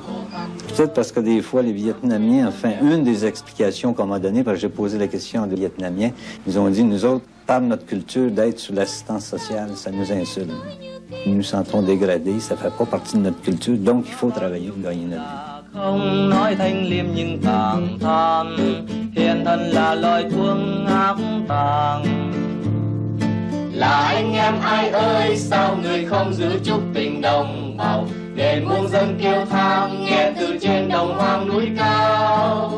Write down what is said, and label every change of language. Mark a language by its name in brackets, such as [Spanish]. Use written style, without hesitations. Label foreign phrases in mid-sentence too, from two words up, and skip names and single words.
[French] Peut-être parce que des fois, les Vietnamiens, enfin, une des explications qu'on m'a données, parce que j'ai posé la question aux Vietnamiens, ils ont dit, nous autres, par notre culture d'être sous l'assistance sociale, ça nous insulte. Nous nous sentons dégradés, ça ne fait pas partie de notre culture, donc il faut travailler pour gagner notre vie. [Vietnamese] Không nói thanh liêm nhưng thẳng thắn, hiện thân là loài cuồng ác tàng. Là anh em ai ơi, sao người không giữ chút tình đồng bào, để muôn dân kêu than nghe từ trên đồng hoang núi cao.